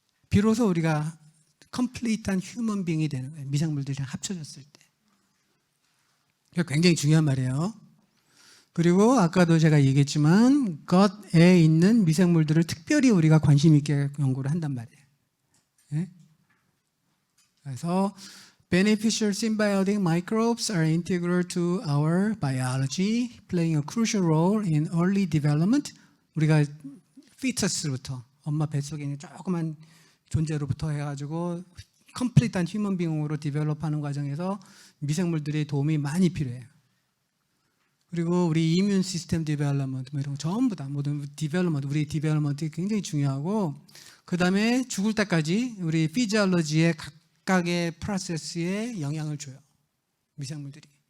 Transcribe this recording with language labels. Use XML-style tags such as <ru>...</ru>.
<ko>비로소 우리가 컴플리트한 휴먼 빙이 되는 거예요. 미생물들이랑 합쳐졌을 때. 굉장히 중요한 말이에요. 그리고 아까도 제가 얘기했지만 겉에 있는 미생물들을 특별히 우리가 관심 있게 연구를 한단 말이에요. 네?</ko> <en>그래서 beneficial symbiotic microbes are integral to our biology, playing a crucial role in early development.</en> <ko>우리가 fetus부터 엄마 뱃속에 있는 조그만 존재로부터 해가지고 컴플리트한 휴먼 빙으로 디벨롭하는 과정에서 미생물들의 도움이 많이 필요해요. 그리고 우리 이뮨 시스템 디벨롭먼트 뭐 이런 거 전부 다 모든 디벨롭먼트, 우리 디벨롭먼트가 굉장히 중요하고, 그 다음에 죽을 때까지 우리 피지올로지의 각각의 프로세스에 영향을 줘요, 미생물들이.</ko>